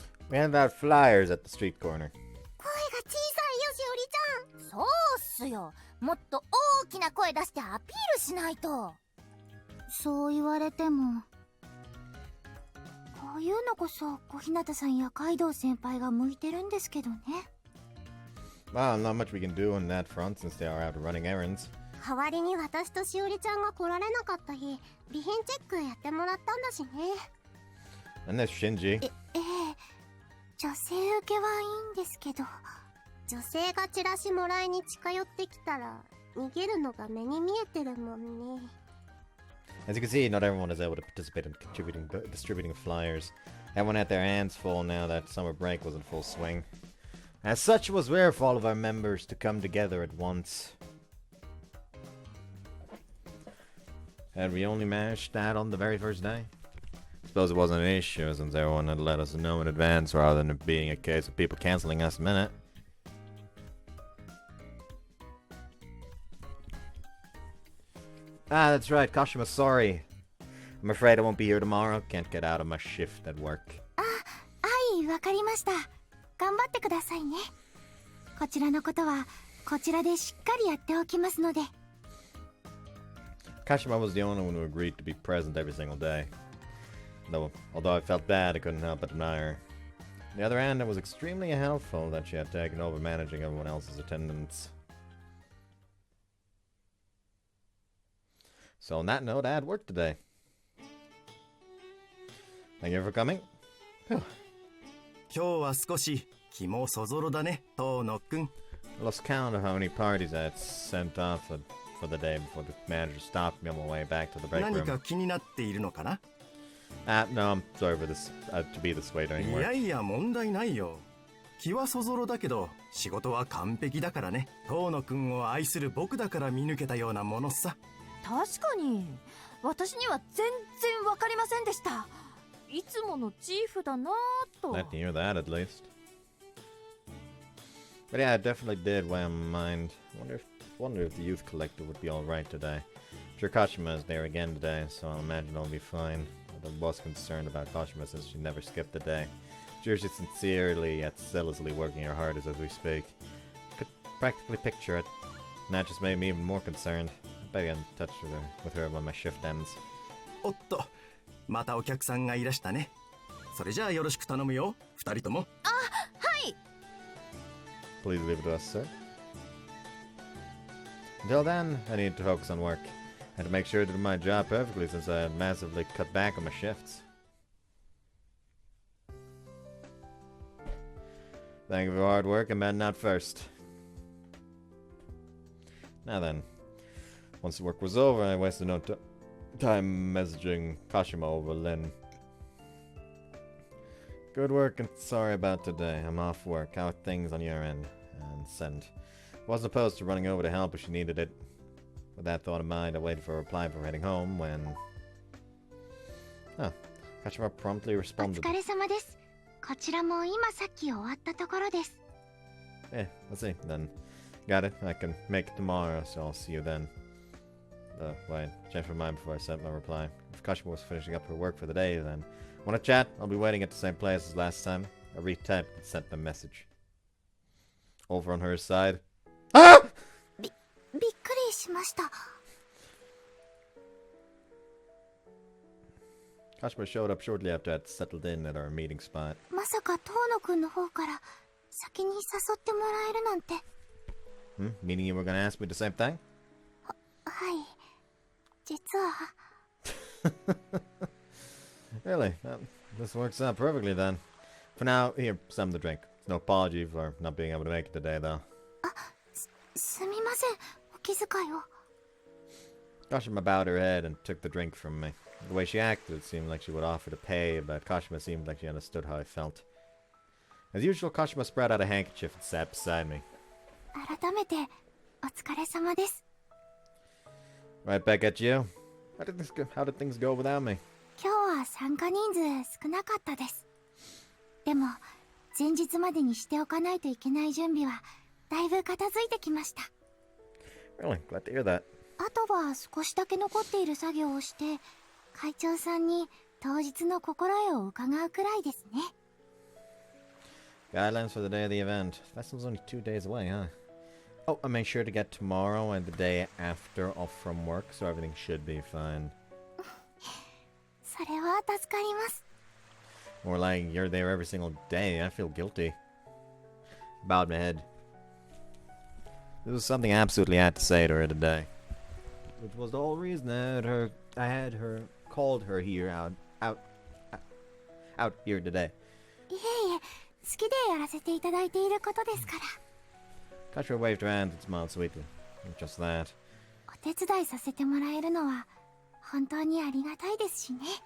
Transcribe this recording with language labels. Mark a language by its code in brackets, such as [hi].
[en] We handed out flyers at the street corner. [ja] 声が小さいよ、しおりちゃん。そうっすよ。もっと大きな声出してアピールしないと。そう言われても、こういうのこそ小日向さんやカイドウ先輩が向いてるんですけどね。 [en] Well, not much we can do on that front since they are out running errands. [ja] 代わりに私としおりちゃんが来られなかった日、備品チェックやってもらったんだしね。 [en] And there's Shinji. [ja] 女性受けはいいんですけど、女性がチラシもらいに近寄ってきたら逃げるのが目に見えてるもんね。 [en] As you can see, not everyone is able to participate in distributing flyers. Everyone had their hands full now that summer break was in full swing. As such, it was rare for all of our members to come together at once. Had we only managed that on the very first day? Suppose it wasn't an issue since everyone had let us know in advance rather than it being a case of people canceling last minute. Ah, that's right, Kashima's sorry. I'm afraid I won't be here tomorrow. Can't get out of my shift at work. [ja] はい、わかりました。頑張ってくださいね。こちらのことはこちらでしっかりやっておきますので。 [en] Kashima was the only one who agreed to be present every single day. Although I felt bad, I couldn't help but admire her. On the other hand, it was extremely helpful that she had taken over managing everyone else's attendance. So on that note, I had work today. Thank you for coming. [ja] 今日は少し気もそぞろだね、遠野くん。 [en] I lost count of how many parties I had sent off for the day before the manager stopped me on my way back to the break [ja] 何 [en] room. [ja] か気になっているのかな？ [en] No, I'm sorry for this to be this way during [ja] い [en] work. [ja] やいや問題ないよ。気はそぞろだけど仕事は完璧だからね。遠野くんを愛する僕だから見抜けたようなものさ。確かに私には全然わかりませんでした。いつものチーフだなぁと。 [en] Glad to hear that at least. But yeah, it definitely did weigh on my mind. Wonder if the youth collective would be alright today. I'm sure Kashima is there again today, so I'll imagine it'll be fine. I was concerned about Kashima since she never skipped a day. I'm sure she's sincerely yet zealously working her hardest as we speak. Could practically picture it. And that just made me even more concerned. I better get in touch with her when my shift ends. [ja] おっと、またお客さんがいらしたね。それじゃあよろしく頼むよ、二人とも。 [en] Please leave it to us, sir. Until then, I need to focus on work. I had to make sure to do my job perfectly since I had massively cut back on my shifts. Thank you for your hard work and men not first. Now then, once the work was over, I wasted no time messaging Kashima over Lin. Good work and sorry about today. I'm off work. How are things on your end? And send. Wasn't opposed to running over to help if she needed it. With that thought in mind, I waited for a reply before heading home when... Oh, Kashima promptly [ja] お [en] responded. [ja] 疲れ様です。こちらも今さっき終わったところです。 [en] Eh, let's see, then. Got it. I can make it tomorrow, so I'll see you then. Wait, change my mind before I sent my reply. If Kashima was finishing up her work for the day, then... Want to chat? I'll be waiting at the same place as last time. I retyped and sent the message. Over on her side. Ah! [ja] びっくりしました。 [en] Kashima showed up shortly after I'd settled in at our meeting spot. [ja] まさか遠野くんの方から先に誘ってもらえるなんて。 [en] Meaning you were gonna ask me the same thing? [ja] はい。実は。 [en] Really? Well, this works out perfectly then. For now, here, some to drink. It's no apology for not being able to make it today, though. [ja] すみません。お気遣いを。 [en] Kashima bowed her head and took the drink from me. The way she acted, it seemed like she would offer to pay, but Kashima seemed like she understood how I felt. As usual, Kashima spread out a handkerchief and sat beside me. [ja] 改めてお疲れ様です。 [en] Right back at you. How did things go without me? [ja] 今日は参加人数少なかったです。でも前日までにしておかないといけない準備はだいぶ片付いてきました。 [en] Really? Glad to hear that. [ja] あとは少しだけ残っている作業をして会長さんに当日の心得を伺うくらいですね。 [en] Guidelines for the day of the event. Festival's only 2 days away, huh? Oh, I made sure to get tomorrow and the day after off from work, so everything should be fine. [ja] それは助かります。 [en] More like you're there every single day. I feel guilty. Bowed my head. This was something I absolutely had to say to her today. Which was the whole reason that I had called her here out here today. [ja] いえいえ、好きでやらせていただいていることですから。 [en] Kashima waved her hand and smiled sweetly. Just that. [ja] お手伝いさせてもらえるのは本当にありがたいですしね。